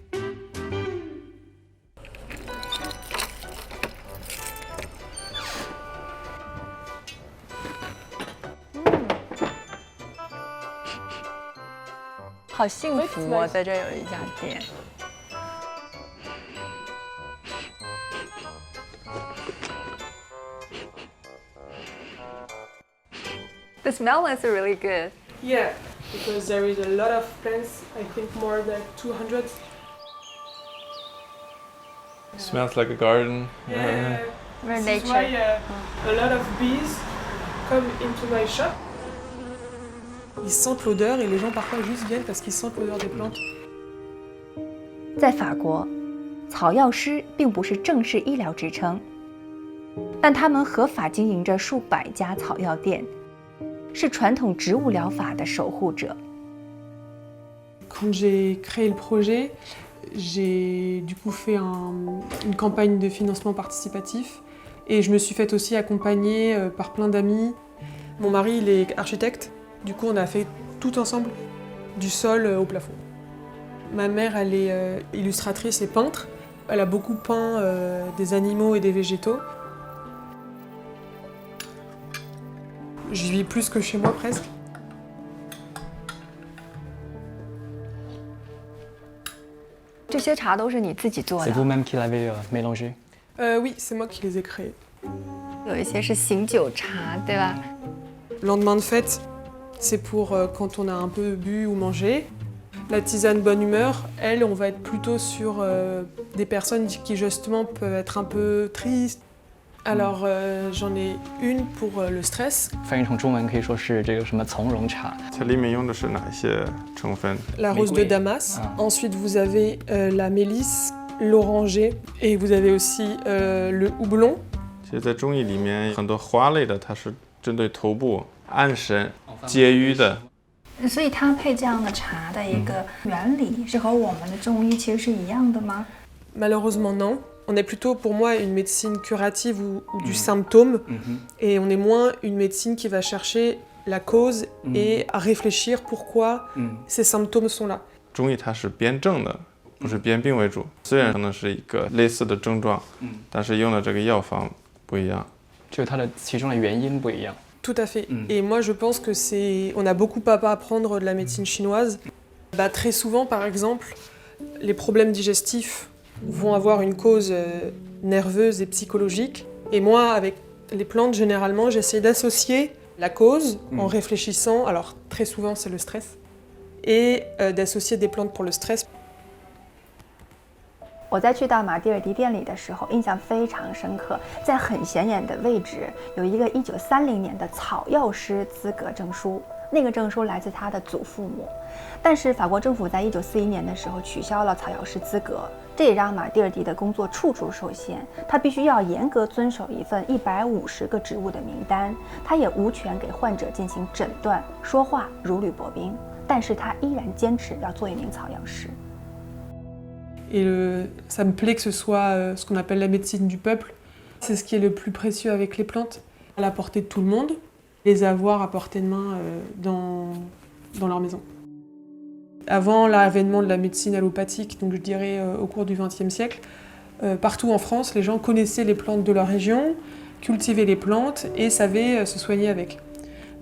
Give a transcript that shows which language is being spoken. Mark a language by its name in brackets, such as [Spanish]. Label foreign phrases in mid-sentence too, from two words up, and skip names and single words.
[Chinese] 好幸福哦，在这儿有一家店。 [English] The smell is really good. Yeah, because there is a lot of plants, I think more than 200. Smells like a garden. Very This is nature. why a lot of bees come into my shop. [French] Ils sentent l'odeur et les gens parfois juste viennent parce qu'ils sentent l'odeur des plantes. [Chinese] 在法国，草药师并不是正式医疗职称，但他们合法经营着数百家草药店，是传统植物疗法的守护者。 [French] Quand j'ai créé le projet, j'ai du coup fait une campagne de financement participatif et je me suis faite aussi accompagner par plein d'amis. Mon mari, il est architecte, du coup on a fait tout ensemble, du sol au plafond. Ma mère, elle est illustratrice et peintre. Elle a beaucoup peint des animaux et des végétaux. Je vis plus que chez moi presque. C'est vous-même qui l'avez mélangé? Oui, c'est moi qui les ai créés. [Chinese] 有一些是醒酒茶，对吧？ [French] Lendemain de fête, c'est pour quand on a un peu bu ou mangé. La tisane bonne humeur, elle, on va être plutôt sur des personnes qui justement peuvent être un peu tristes. Alors j'en ai une pour le stress. [Chinese] 翻译成中文可以说是这个什么从容茶。它里面用的是哪一些成分？ [French] La rose de Damas. Ensuite vous avez la mélisse, l'oranger et vous avez aussi le houblon. [Chinese] 其实，在中医里面，很多花类的它是针对头部、安神、节郁的。所以它配这样的茶的一个原理是和我们的中医其实是一样的吗？ [French] Malheureusement non. On est plutôt pour moi une médecine curative ou du symptôme et on est moins une médecine qui va chercher la cause et à réfléchir pourquoi ces symptômes sont là. [Chinese] 中医它是辨证的，不是辨病为主。虽然可能是一个类似的症状，但是用的这个药方不一样。就是它的其中的原因不一样。 [French] Tout à fait. Et moi, je pense que on a beaucoup à apprendre de la médecine chinoise. Très souvent, par exemple, les problèmes digestifs vont avoir une cause nerveuse et psychologique. Et moi, avec les plantes, généralement, j'essaie d'associer la cause en réfléchissant. Alors, très souvent, c'est le stress. Et d'associer des plantes pour le stress. [Chinese] 我在去到马蒂尔迪店里的时候，印象非常深刻。在很显眼的位置，有一个1930年的草药师资格证书，那个证书来自他的祖父母。但是法国政府在1941年的时候取消了草药师资格，这也让马蒂尔迪的工作处处受限。他必须要严格遵守一份150个植物的名单，他也无权给患者进行诊断、说话，如履薄冰。但是他依然坚持要做一名草药师。 [French] Et ça me plaît que ce soit ce qu'on appelle la médecine du peuple. C'est ce qui est le plus précieux avec les plantes, à la portée de tout le monde, les avoir à portée de main dans leur maison. Avant l'avènement de la médecine allopathique, donc je dirais au cours du XXe siècle, partout en France, les gens connaissaient les plantes de leur région, cultivaient les plantes et savaient se soigner avec.